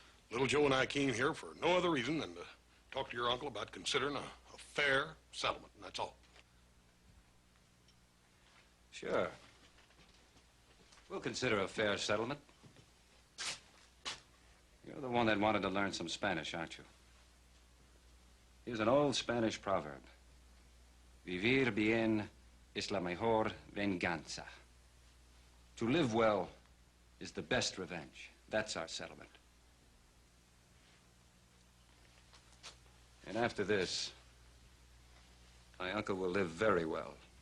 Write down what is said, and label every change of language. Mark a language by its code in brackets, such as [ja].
[en] Little Joe and I came here for no other reason than to talk to your uncle about considering a fair settlement, and that's all. Sure. We'll consider a fair settlement. You're the one that wanted to learn some Spanish, aren't you? Here's an old Spanish proverb. [es] Vivir bien es la mejor venganza. [en] To live well is the best revenge. That's our settlement. And after this, my uncle will live very well.